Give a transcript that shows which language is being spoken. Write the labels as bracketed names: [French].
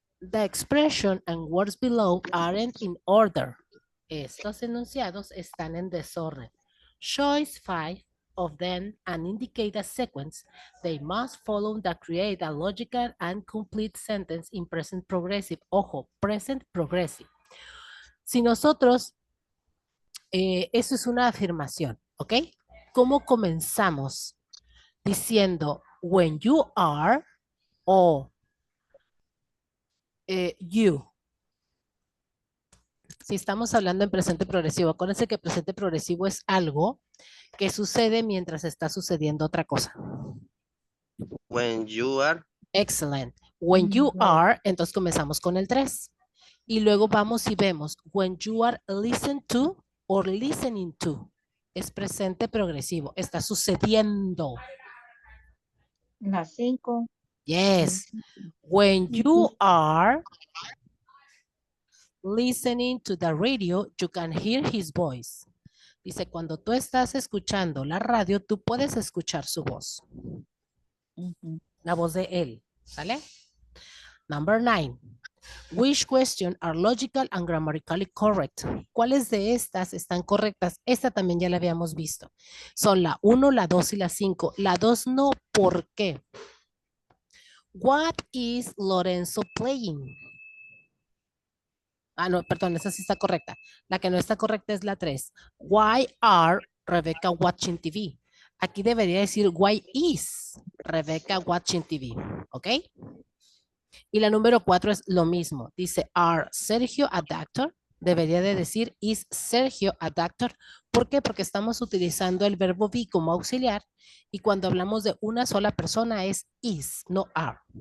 [English] The expression and words below aren't in order. [Spanish] Estos enunciados están en desorden. [English] Choose 5 of them and indicate a sequence. They must follow that create a logical and complete sentence in present progressive. [Spanish] Ojo, present progressive. Si nosotros, eso es una afirmación, ¿ok? ¿Cómo comenzamos? [English] Diciendo, when you are o you. [Spanish] Si estamos hablando en presente progresivo, acuérdense que presente progresivo es algo que sucede mientras está sucediendo otra cosa. [English] When you are. Excellent. When you are, [Spanish] entonces comenzamos con el 3. Y luego vamos y vemos, [English] when you are listen to or listening to. [Spanish] Es presente progresivo, está sucediendo. La 5. [English] Yes. When you are listening to the radio, you can hear his voice. [Spanish] Dice, cuando tú estás escuchando la radio, tú puedes escuchar su voz. La voz de él, ¿sale? [English] Number 9. Which question are logical and grammatically correct? [Spanish] ¿Cuáles de estas están correctas? Esta también ya la habíamos visto. Son la 1, la 2 y la 5. La 2 no, ¿por qué? [English] What is Lorenzo playing? [Spanish] Ah, no, perdón, esa sí está correcta. La que no está correcta es la 3. [English] Why are Rebecca watching TV? [Spanish] Aquí debería decir [English] why is Rebecca watching TV, [Spanish] ¿ok? Y la número 4 es lo mismo. Dice, [English] are Sergio a doctor? [Spanish] Debería de decir, [English] is Sergio a doctor? [Spanish] ¿Por qué? Porque estamos utilizando el verbo be como auxiliar y cuando hablamos de una sola persona es is, no are.